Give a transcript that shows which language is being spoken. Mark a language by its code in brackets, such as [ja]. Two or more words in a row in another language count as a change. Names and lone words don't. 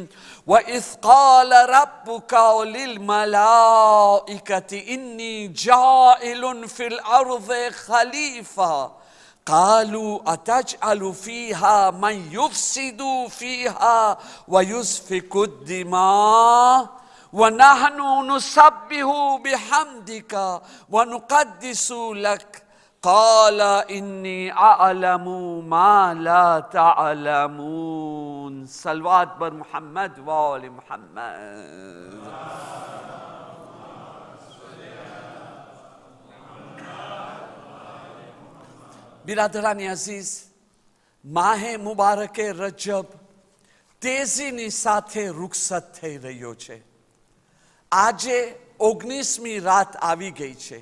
[ar] وإذ قال ربك للملائكة إني جاعل في الأرض خليفة قالوا أتجعل فيها من يفسد فيها ويسفك الدماء وَنَحْنُ نُسَبِّحُ بِحَمْدِكَ وَنُقَدِّسُ لَكَ قَالَ إِنِّي أَعْلَمُ مَا لَا تَعْلَمُونَ. [fa] صلوات بر محمد و آل محمد. [gu] બિરાદરાની અઝીઝ, માહે મુબારકે રજબ તેજીની સાથે રૂખસત થઈ રહ્યો છે. આજે 19મી રાત આવી ગઈ છે.